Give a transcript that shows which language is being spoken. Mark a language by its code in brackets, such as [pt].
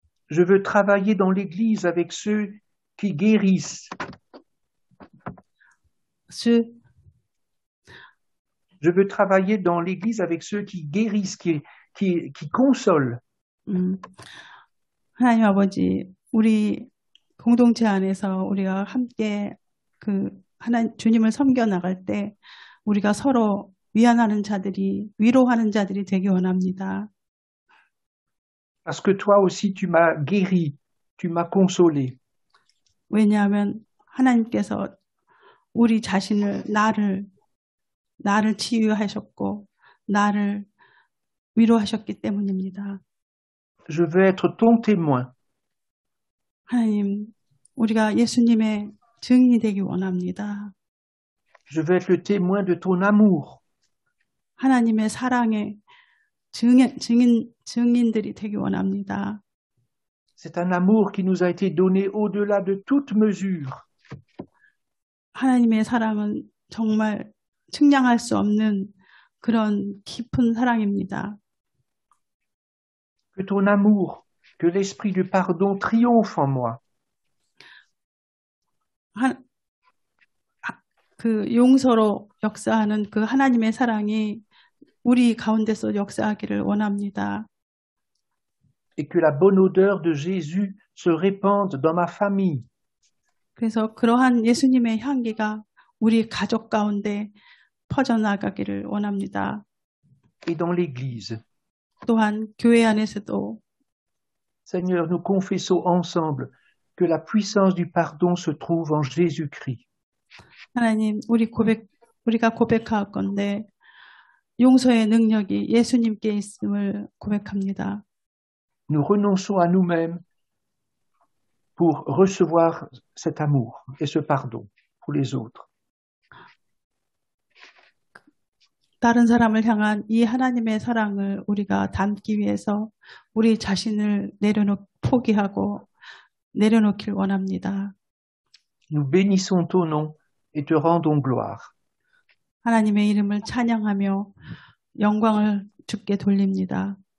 [fr] Je veux travailler dans l'Église avec ceux qui guérissent. Je veux travailler dans l'Église avec ceux qui guérissent, qui consolent. [ko] 하나님 아버지, 우리 공동체 안에서 우리가 함께 주님을 섬겨 나갈 때 우리가 서로 위안하는 자들이, 위로하는 자들이 되기 원합니다. [fr] Parce que toi aussi tu m'as guéri, tu m'as consolé. [ko] 왜냐하면 하나님께서 우리 자신을 나를 치유하셨고 나를 위로하셨기 때문입니다. [fr] Je veux être ton témoin. [ko] 하나님, 우리가 예수님의 증인이 되기 원합니다. [fr] Je veux être le témoin de ton amour. [ko] 하나님의 사랑의 증인들이 되기 원합니다. [fr] C'est un amour qui nous a été donné au-delà de toute mesure. [ko] 하나님의 사랑은 정말 측량할 수 없는 그런 깊은 사랑입니다. [fr] Que ton amour, que l'esprit du pardon triomphe en moi. [ko] 그 용서로 역사하는 그 하나님의 사랑이 우리 가운데서 역사하기를 원합니다. [fr] Et que la bonne odeur de Jésus se répande dans ma famille. [ko] 그래서 그러한 예수님의 향기가 우리 가족 가운데 퍼져나가기를 원합니다. [fr] Et dans l'Église. [ko] 또한 교회 안에서도 [fr] Seigneur, nous confessons ensemble que la puissance du pardon se trouve en Jésus-Christ. [ko] 하나님, 우리가 고백할 건데 용서의 능력이 예수님께 있음을 고백합니다. [fr] Nous renonçons à nous-mêmes pour recevoir cet amour et ce pardon pour les autres. [ko] 다른 사람을 향한 이 하나님의 사랑을 우리가 담기 위해서 우리 자신을 포기하고 내려놓길 원합니다. [fr] Nous bénissons ton nom et te rendons gloire. [ko] 하나님의 이름을 찬양하며 영광을 주께 돌립니다.